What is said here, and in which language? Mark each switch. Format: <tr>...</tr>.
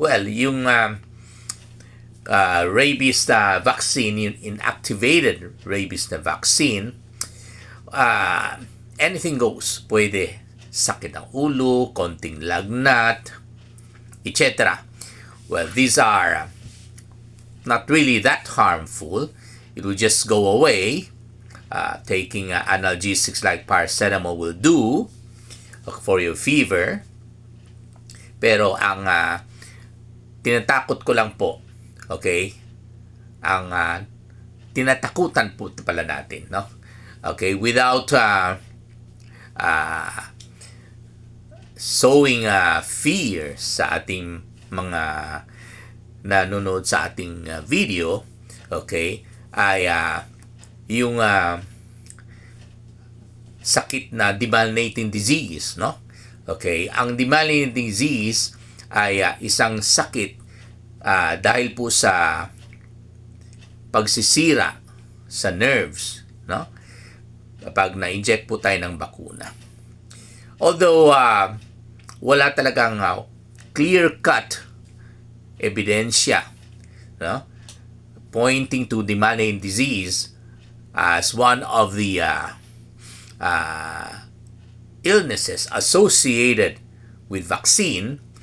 <en>Well, yung rabies vaccine, yung inactivated rabies na vaccine, anything goes.</en> <tl>Pwede sakit ang ulo, konting lagnat, etc.</tl> <en>Well, these are not really that harmful. It will just go away. Taking analgesics like paracetamol will do for your fever.</en> <tl>Pero ang tinatakot ko lang po, okay, ang tinatakutan po pala natin, no? Okay,</tl> <en>without sowing fear</en> <tl>sa ating mga nanonood sa ating video, okay, ay yung sakit na demyelinating disease, no? Okay, ang demyelinating disease ay isang sakit dahil po sa pagsisira sa nerves, no? Kapag na-inject po tayo ng bakuna.</tl> <en>Although</en> <tl>wala talagang</tl> <en>clear-cut ebidensya, no, pointing to demyelinating disease as one of the illnesses associated with vaccine.</en>